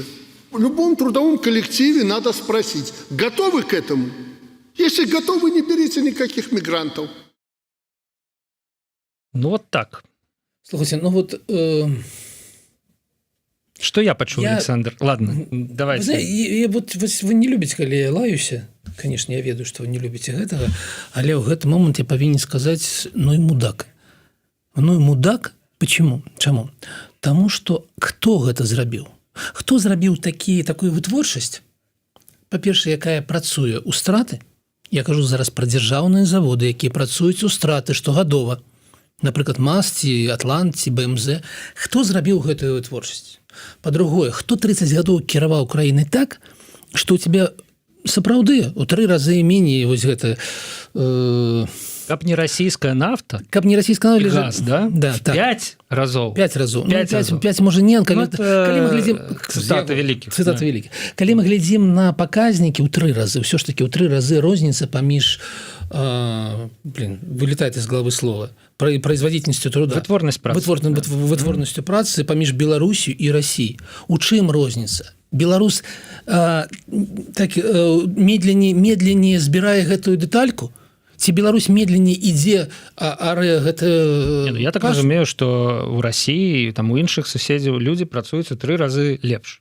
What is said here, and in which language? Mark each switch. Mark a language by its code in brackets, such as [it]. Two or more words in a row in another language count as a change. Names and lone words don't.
[ru] В любом трудовом коллективе надо спросить, готовы к этому? Если готовы, не берите никаких мигрантов. Ну, вот так. Слухайте, ну вот... Что я пачуў, Александр? Ладно, давайте. Вот вы не любите, [be] калі я лаюся. Конечно, я ведаю, [ru] что вы не любите [be] гэтага, але ў гэты момант я павінен сказаць, [ru] ну и мудак. Ну и мудак. Почему? [be] Чаму? Таму что хто гэта зрабіў? Хто зрабіў такую вытворчасць? Па-першае, якая працуе ў страты? Я кажу зараз пра дзяржаўныя заводы, якія працуюць у страты штогадова. Напрыклад, МАЗ ці Атлант ці БМЗ. Хто зрабіў гэтую вытворчасць? Па-другое, хто 30 гадоў кіраваў краінай так, што ў тебя сапраўды ў 3 разы меней вось гэта... Каб не расійская нафта, каб не расійская нафта, газ, да? Да, так. 5 разоў. 5 разоў. 5 можа не, калі мы глядзім... Цытаты вялікіх. Цытаты вялікіх. Калі мы глядзім на паказнікі ў 3 разы, ўсё ж такі ў 3 разы розніца паміж... [ru] вылетает из головы слова. Производительностью труда. [be] Вытворность працы. Вытворностью працы паміж Беларусью и Россией. У чым розніца? Беларус медленнее збірае гэтую дэтальку, ці Беларусь медленнее ідзе гэта... Я так разумею, што ў России, там у іншых суседзяў людзі працуюць у 3 разы лепш.